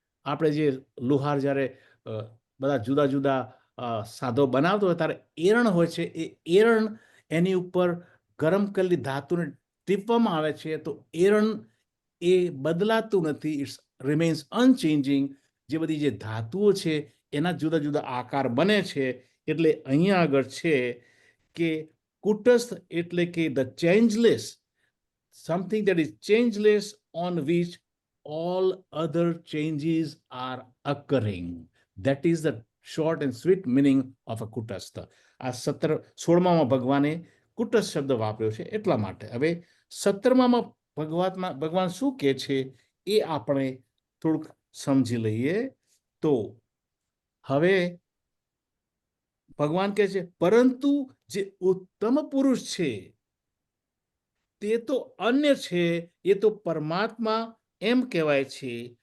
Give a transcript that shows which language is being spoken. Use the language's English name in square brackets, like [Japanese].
[Gujarati] આપણે જે લુહાર જ્યારે બધા જુદા જુદા સાધો બનાવતો હોય ત્યારે એરણ હોય છે. એ એરણ એની ઉપર ગરમ કરેલી ધાતુને ટીપવામાં આવે છે, તો એરણ એ બદલાતું નથી, [English] It's remains unchanging. [Gujarati] જે બધી જે ધાતુઓ છે એના જુદા જુદા આકાર બને છે. એટલે અહીંયા આગળ છે કે કુટસ્થ એટલે કે [English] The changeless, something that is changeless, on which all other changes are occurring. That is the short and sweet meaning of a kutastha. [Gujarati] આ 16માં ભગવાને કુટસ્થ શબ્દ વાપર્યો છે એટલા માટે. હવે 17માં ભગવાન શું કહે છે એ આપણે થોડુંક સમજી લઈએ. તો હવે ભગવાન કહે છે, પરંતુ જે ઉત્તમ પુરુષ છે તે તો અન્ય છે, એ તો પરમાત્મા એમ કહેવાય છે.